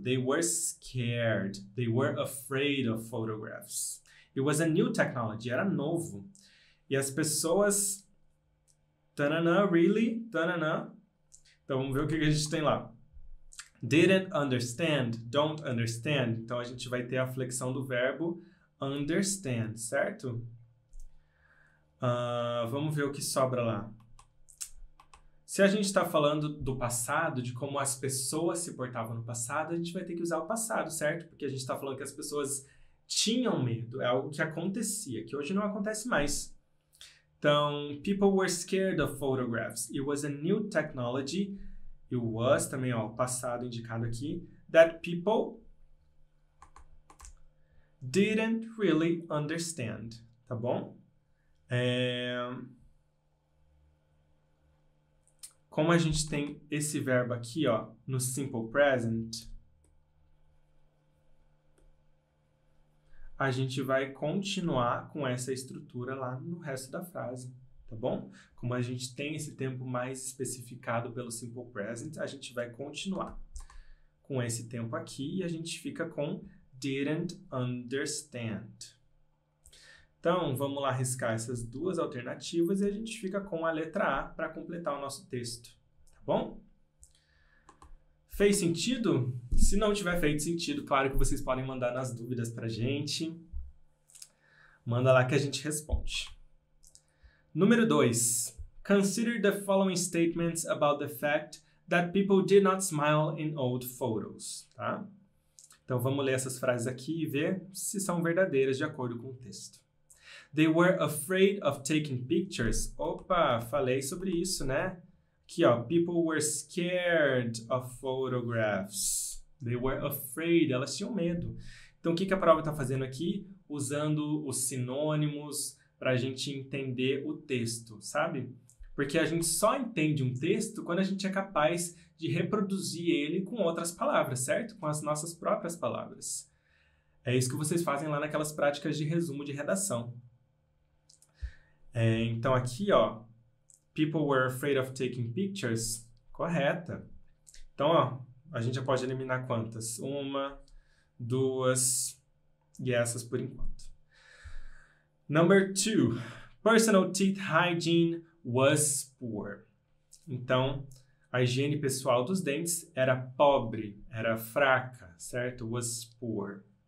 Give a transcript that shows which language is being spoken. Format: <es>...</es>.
<en>They were scared. They were afraid of photographs. It was a new technology.</en> <pt>Era novo. E as pessoas...</pt> <en>really?</en> <pt>Então, vamos ver o que a gente tem lá.</pt> <en>Didn't understand. Don't understand.</en> <pt>Então, a gente vai ter a flexão do verbo understand, certo? Vamos ver o que sobra lá. Se a gente está falando do passado, de como as pessoas se portavam no passado, a gente vai ter que usar o passado, certo? Porque a gente está falando que as pessoas tinham medo, é algo que acontecia, que hoje não acontece mais.</pt> <en>Então, people were scared of photographs. It was a new technology.</en> <pt>E o was também, ó, passado indicado aqui.</pt> <en>That people didn't really understand,</en> <pt>tá bom? Como a gente tem esse verbo aqui, ó, no simple present, a gente vai continuar com essa estrutura lá no resto da frase, tá bom? Como a gente tem esse tempo mais especificado pelo simple present, a gente vai continuar com esse tempo aqui e a gente fica com didn't understand. Então, vamos lá riscar essas duas alternativas e a gente fica com a letra A para completar o nosso texto, tá bom? Fez sentido? Se não tiver feito sentido, claro que vocês podem mandar nas dúvidas pra gente. Manda lá que a gente responde. Número 2.</pt> <en>Consider the following statements about the fact that people did not smile in old photos, tá?</en> <pt>Então, vamos ler essas frases aqui e ver se são verdadeiras de acordo com o texto.</pt> <en>They were afraid of taking pictures.</en> <pt>Opa, falei sobre isso, né? Aqui, ó.</pt> <en>People were scared of photographs. They were afraid.</en> <pt>Elas tinham medo. Então, o que a prova está fazendo aqui? Usando os sinônimos para a gente entender o texto, sabe? Porque a gente só entende um texto quando a gente é capaz de reproduzir ele com outras palavras, certo? Com as nossas próprias palavras. É isso que vocês fazem lá naquelas práticas de resumo de redação. Então aqui, ó, people were afraid of taking pictures, correta. Então, ó, a gente já pode eliminar quantas? 1, 2 e essas por enquanto.</pt> <en>Number 2, personal teeth hygiene was poor.</en> <pt>Então, a higiene pessoal dos dentes era pobre, era fraca, certo?</pt> <en>Was poor.</en>